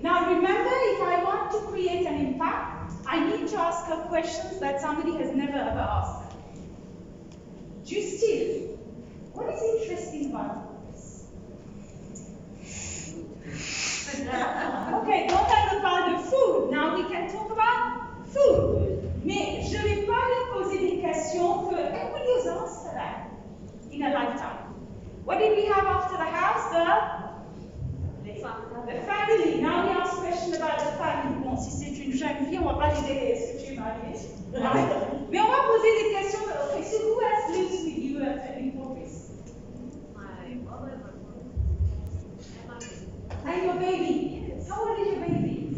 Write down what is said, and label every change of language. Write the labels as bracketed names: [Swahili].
[English] Now remember, if I want to create an impact, I need to ask her questions that somebody has never ever asked her. Justine, what is interesting about this? [French] Okay, donc elle me parle de food. [English] Now we can talk about food. [French] Mais je ne vais pas lui poser des questions que [English] everybody has asked her that in a lifetime. What did we have after the house? The family. Now we ask questions about the family. [French] Bon, si c'est une jeune fille, on ne va pas lui dire est-ce que tu es mariée? Mais on va poser des questions. [English] Okay, so who else lives with you in Paris? My mother, my And your baby. How old is your baby?